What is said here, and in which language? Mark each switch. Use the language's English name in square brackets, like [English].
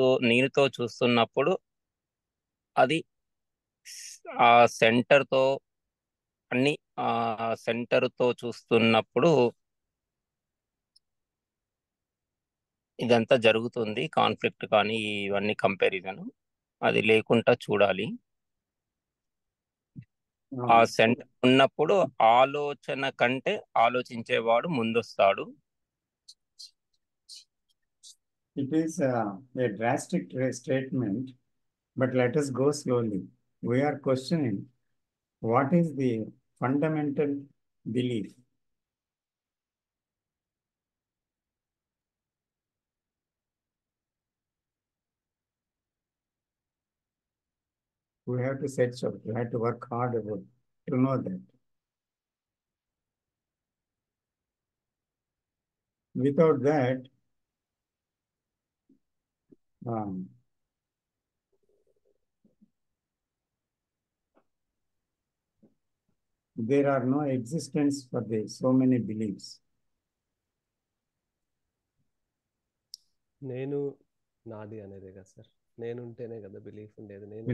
[Telugu] నేనుతో చూస్తున్నప్పుడు అది ఆ సెంటర్తో అన్ని సెంటర్తో చూస్తున్నప్పుడు ఇదంతా జరుగుతుంది, కాన్ఫ్లిక్ట్ కానీ ఇవన్నీ కంపారిజన్. అది లేకుండా చూడాలి. ఆ సెంటర్ ఉన్నప్పుడు ఆలోచన కంటే ఆలోచించేవాడు ముందొస్తాడు. [English] It is a drastic statement, but let us go slowly. We are questioning what is the fundamental belief. We have to search out, we have to work hard to know that. Without that, there are no existence for so many beliefs. [Telugu] నేను నాది అనేదే కదా sir, నేను ఉంటేనే కదా belief ఉండేది.